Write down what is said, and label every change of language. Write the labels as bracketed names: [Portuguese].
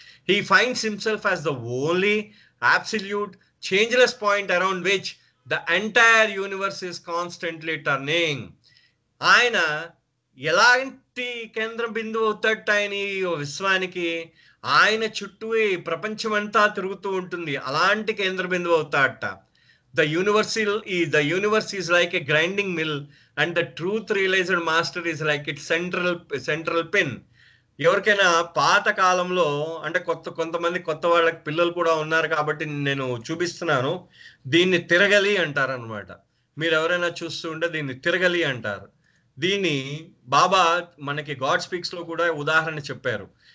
[English] He finds himself as the only absolute changeless point around which the entire universe is constantly turning. ఆయన [Telugu] ఎలాంటి కేంద్ర బిందువు అవుతాడట ఆయన ఈ విశ్వానికి? ఆయన చుట్టూ ఈ ప్రపంచం అంతా తిరుగుతూ ఉంటుంది, అలాంటి కేంద్ర బిందువు అవుతాడట. [English] The universe is like a grinding mill and the truth realized master is like its central pin. [Telugu] ఎవరికైనా పాత కాలంలో అంటే కొంతమంది కొత్త వాళ్ళకి పిల్లలు కూడా ఉన్నారు కాబట్టి నేను చూపిస్తున్నాను. దీన్ని తిరగలి అంటారు అనమాట. మీరు ఎవరైనా చూస్తూ ఉంటే దీన్ని తిరగలి అంటారు. దీన్ని బాబా మనకి గాడ్ స్పీక్స్ లో కూడా ఉదాహరణ చెప్పారు.